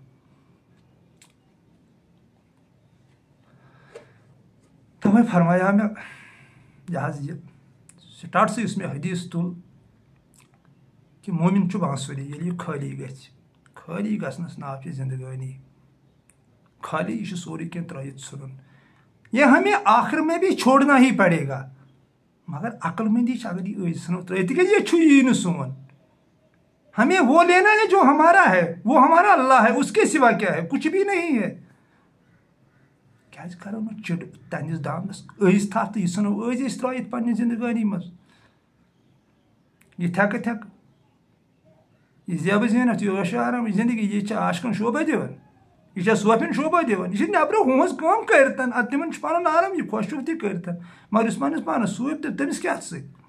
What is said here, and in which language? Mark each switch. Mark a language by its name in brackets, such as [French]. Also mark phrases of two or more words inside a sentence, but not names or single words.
[Kashmiri] تَوے فرمایا مےٚ یہِ حظ یہِ سٹاٹسٕے یُس مےٚ حدیث تُل کہ مومن چھُ بانسُری ییٚلہِ یہِ خٲلی گژھِ خٲلی گژھنس ناو چھِ زندگٲنی خالی یہ سورُے کینٛہہ ترٲیِتھ ژھٕنُن یہ [Urdu] ہمیں آخر میں بھی چھوڑنا ہی پڑے گا مگر عقل مندی [Kashmiri] چھِ اگر یہ ژھٕنو ترٲیِتھ تِکیٛازِ یہ چھُ یی نہٕ سون [Urdu] ہمیں وہ لینا ہے جو ہمارا ہے وہ ہمارا اللہ ہے اس کے سوا کیا ہے کچھ بھی نہیں ہے [Kashmiri] کیٛازِ کرو نہٕ چِڑ تنہِس دامنس أزۍ تھپھ تہٕ یہِ ژھٕنو أزۍ أسۍ ترٲیِتھ پننہِ زندگٲنی منٛز یہِ تھٮ۪کہٕ تھٮ۪کہٕ یہِ زیبہٕ زیٖنتھ یہِ عٲشو آرام یہِ زندگی یہِ چھِ عاشقن شوبہ دِوان یہ چھا صوفین شوبہ دِوان یہ نٮ۪برٕ ہُہٕنٛز کٲم کٔرتن ادٕ تِمن چھُ پنُن عالم یہِ خۄش چھُکھ تہِ کٔرتن مگر یُس پننِس پانس صوٗفۍ تہٕ تٔمِس کیٛاہ سۭتۍ